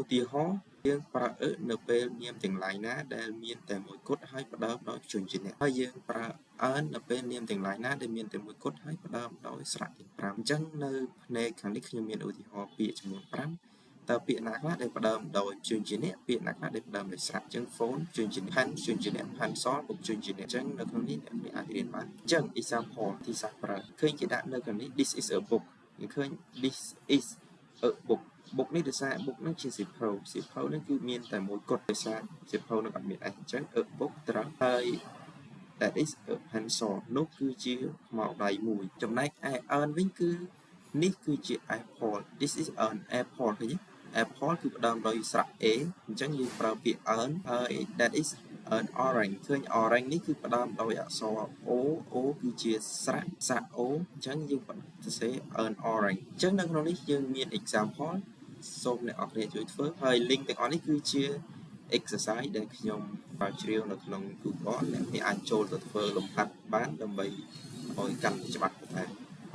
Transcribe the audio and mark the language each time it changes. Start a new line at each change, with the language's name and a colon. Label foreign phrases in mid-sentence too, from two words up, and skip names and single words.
Khmer: ទាហរណ៍យើងប្រើនៅពេលនាមទាំងឡាយណាដែលមានតែមួយគត់ហើយផ្ដើមដោយព្យញ្ជនៈហើយយើងប្រើនៅពេលនាមទាំងឡាយណាដែលមានតែមួយគត់ហើយផ្ដើមដោយស្រៈទាំង5អញ្ចឹងនៅផ្នែកខាងនេះខ្ញុំមានឧទាហរណ៍ពាក្យចំនួន5តើ ពាក្យណាខ្លះដែលផ្ដើមដោយព្យញ្ជនៈពាក្យណាខ្លះដែលផ្ដើមដោយស្រៈអញ្ចឹង phone ព្យញ្ជនៈ pen ព្យញ្ជនៈ pencil ពុកព្យញ្ជនៈអញ្ចឹងនៅក្នុងនេះអ្នកអាចរៀនបានអញ្ចឹង example ទីសាស្ត្រប្រើឃើញគេដាក់នៅខាង នេះ
English: this is a book
Khmer: ឃើញ
English: this is a book book
Khmer: នេះដោយសារ book ហ្នឹងជាសៀវភៅហ្នឹងគឺមានតែមួយគត់ដោយសារសៀវភៅហ្នឹងអត់មាន s អញ្ចឹង
English: a book
Khmer: ត្រង់ហើយ
English: that is a pencil
Khmer: នោះគឺជាខ្មៅដៃមួយចំណែកឯវិញគឺនេះគឺជា apple
English: this is an apple
Khmer: ឃើញទេ apple គឺផ្ដើមដោយស្រៈ a អញ្ចឹងយើងប្រើពាក្យហើយ
English: that is an orange
Khmer: ឃើញ orange នេះគឺផ្ដើមដោយអក្សរ o គឺជាស្រៈ o អញ្ចឹងយើងសរសេរ
English: an orange
Khmer: អញ្ចឹងនៅក្នុងនេះយើងមាន example សូមអ្នកនរគ្នាជួយធ្វើហើយ link ទាំងអស់នេះគឺជា exercise ដែលខ្ញុំបានជ្រាវនៅក្នុង Google អ្នកអាចចូលទៅធ្វើលំហាត់បានដើម្បីឲ្យកាន់តែច្បាស់ទៅ